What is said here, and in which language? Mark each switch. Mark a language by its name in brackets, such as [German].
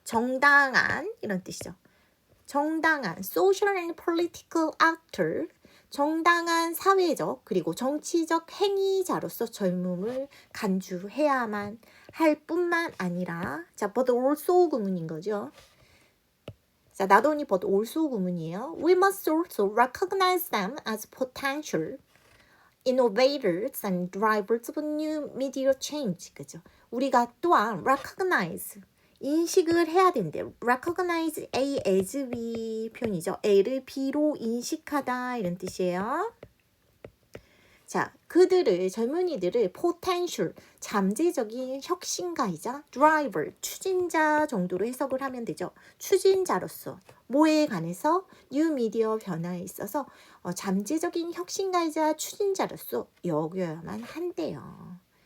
[Korean] 정당한 이런 뜻이죠. 정당한 [English] social and political actor [Korean] 정당한 사회적 그리고 정치적 행위자로서 젊음을 간주해야만 할 뿐만 아니라 자, [English] but also [Korean] 구문인 거죠. 자, [English] not only but also [Korean] 구문이에요. [English] We must also recognize them as potential innovators and drivers of new media change. [Korean] 그죠? 우리가 또한 recognize 인식을 해야 된대요. recognize A as B 표현이죠. A를 B로 인식하다 이런 뜻이에요. 자, 그들을 젊은이들을 potential 잠재적인 혁신가이자 driver 추진자 정도로 해석을 하면 되죠. 추진자로서 뭐에 관해서 뉴 미디어 변화에 있어서 잠재적인 혁신가이자 추진자로서 여겨야만 한대요.